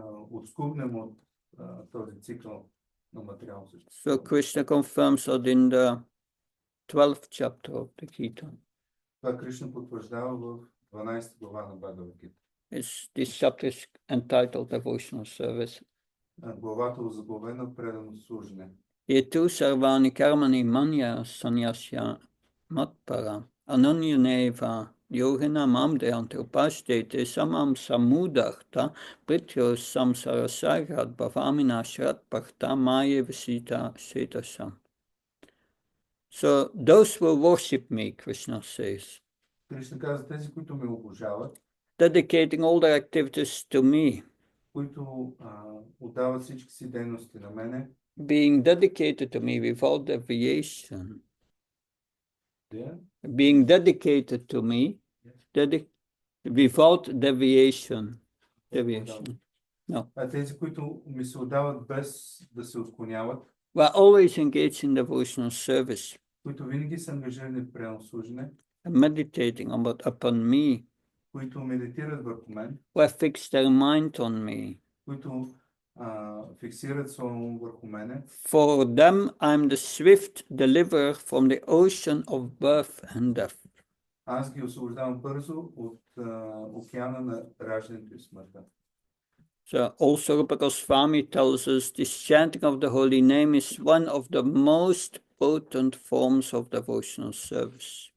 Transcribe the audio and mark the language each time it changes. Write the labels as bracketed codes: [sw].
[bg] отскубнем от този цикъл на материално същество. [en] So Krishna confirms that in the 12th chapter of the Gita. [bg] Това Кришна потвърждава в 12 глава на Бхагавад-гита. [en] This chapter is entitled Devotional Service. [bg] Главата озаглавена предано служене. [sa] Yetu sarvani karmani manya sanyasya matpara ananyaneva yogena mamdeyanti upashtete samam samudahta prityo samsarasagrat bhavamina shrat bhakta maya visita setasam. [en] So those who worship me, Krishna says, [bg] Кришна каза, тези, които ме обожават, [en] dedicating all their activities to me, [bg] които отдават всички си дейности на мене, [en] being dedicated to me without deviation, yeah? being dedicated to me, without deviation. Deviation. No. [bg] А тези, които ми се отдават без да се отклоняват, [en] We're always engaged in devotional service, [bg] които винаги са ангажирани в предано служене, [en] meditating upon me, [bg] които медитират върху мен, [en] who have fixed their mind on me. [bg] които фиксират своя ум върху мене. [en] For them, I'm the swift deliverer from the ocean of birth and death. [bg] Аз ги освобождавам бързо от океана на раждането и смъртта. [en] So also Rupa Goswami tells us this chanting of the holy name is one of the most potent forms of devotional service.